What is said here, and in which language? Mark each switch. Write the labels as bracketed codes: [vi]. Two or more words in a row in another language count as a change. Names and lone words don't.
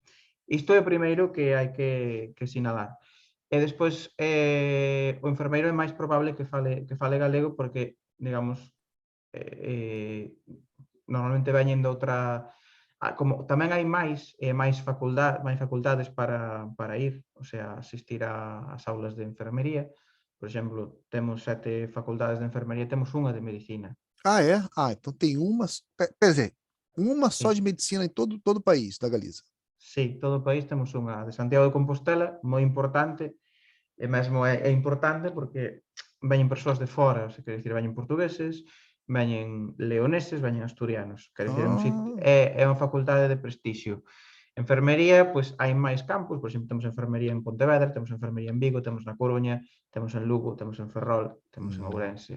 [gl] Ben, Isto é o primeiro que hai que sinalar. E despois o enfermeiro é máis probable que fale galego porque, digamos, normalmente veñen de outra... Como tamén hai máis facultades para ir, [es] o sea, [gl] asistir ás aulas de enfermería. Por exemplo, temos 7 facultades de enfermería, temos unha de medicina. [pt] Ah, é? Ah, então tem uma, quer dizer, uma só [gl] Sí. [pt] de medicina em todo o país da Galiza. [gl] Sí, todo o país temos unha de Santiago de Compostela, moi importante, e mesmo é importante porque veñen persoas de fora, se quer dicir, veñen portugueses, veñen leoneses, veñen asturianos, quer dicir, Ah, é unha facultade de prestixio. Enfermería, pois hai máis campos, por exemplo, temos enfermería en Pontevedra, temos enfermería en Vigo, temos na Coruña, temos en Lugo, temos en Ferrol, temos en Ourense.